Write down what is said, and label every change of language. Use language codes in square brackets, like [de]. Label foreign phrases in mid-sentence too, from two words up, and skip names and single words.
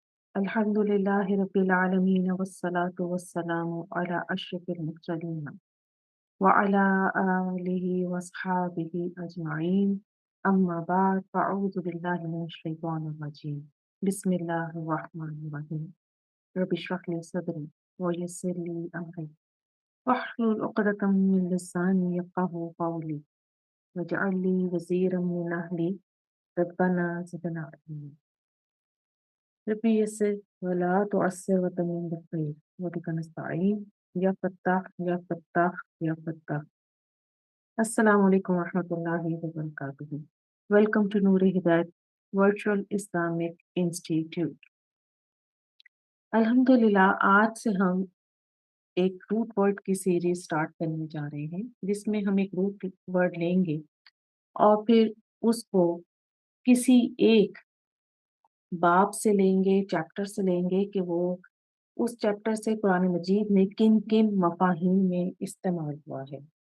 [ar] الحمد لله رب العالمين والصلاة والسلام على أشرف المرسلين وعلى آله وأصحابه أجمعين أما بعد فأعوذ بالله من الشيطان الرجيم بسم الله الرحمن الرحيم رب اشرح لي صدري ويسر لي أمري واحلل عقدة من لساني يفقهوا قولي واجعل لي وزيرا من أهلي ربنا زدنا علما رب يسر ولا تعسر وتمم بالخير وبك نستعين يا فتاح يا فتاح يا فتاح. السلام عليكم ورحمة الله وبركاته. [en] Welcome to Noor Hidayat Virtual Islamic Institute. [hi] अल्हम्दुलिल्लाह आज से हम एक [en] root word [hi] की [en] series start [hi] करने जा रहे हैं जिसमें हम एक [en] root word [hi] लेंगे और फिर उसको किसी एक बाब से लेंगे, चैप्टर से लेंगे कि वो उस चैप्टर से कुरान मजीद में किन किन मफाहिम में इस्तेमाल हुआ है।